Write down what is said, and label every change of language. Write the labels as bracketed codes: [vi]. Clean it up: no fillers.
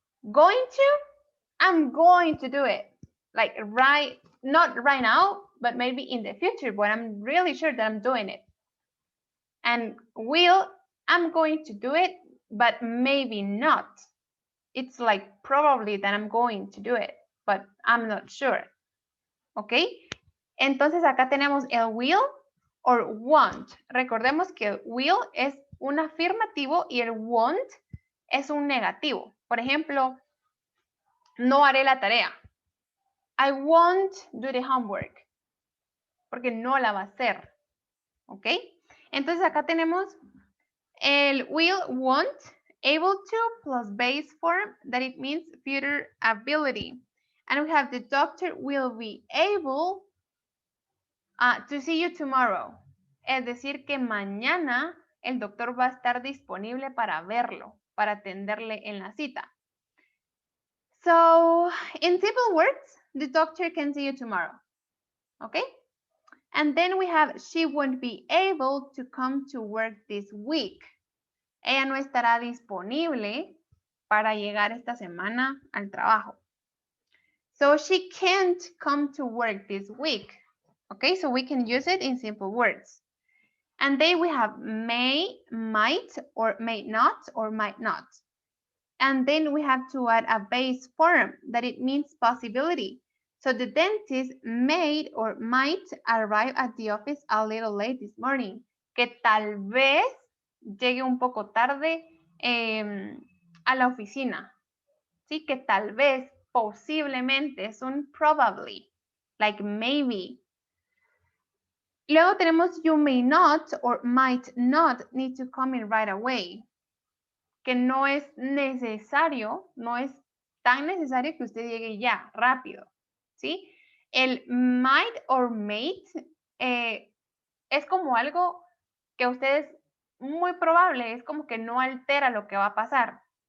[en] Going to, I'm going to do it. Like not right now, but maybe in the future, but I'm really sure that I'm doing it. And will, I'm going to do it, but maybe not. It's like probably that I'm going to do it, but I'm not sure. [es] ¿Ok? Entonces acá tenemos el will or want. Recordemos que el will es un afirmativo y el want es un negativo. Por ejemplo, no haré la tarea. [en] I won't do the homework. [es] Porque no la va a hacer. ¿Ok? Entonces acá tenemos el will, want, [en] able to plus base form that it means future ability. And we have the doctor will be able to see you tomorrow. [es] Es decir, que mañana el doctor va a estar disponible para verlo, para atenderle en la cita. [en] So, in simple words, the doctor can see you tomorrow. Okay? And then we have she won't be able to come to work this week. [es] Ella no estará disponible para llegar esta semana al trabajo. [en] So she can't come to work this week. Okay, so we can use it in simple words. And then we have may, might, or may not, or might not. And then we have to add a base form that it means possibility. So the dentist may or might arrive at the office a little late this morning. [es] Que tal vez llegue un poco tarde a la oficina. Sí, que tal vez, posiblemente, es un [en] probably, like maybe. [es] Luego tenemos [en] you may not or might not need to come in right away. [es] Que no es necesario, no es tan necesario que usted llegue ya, rápido. ¿Sí? El might or may es como algo que usted es muy probable, es como que no altera lo que va a pasar.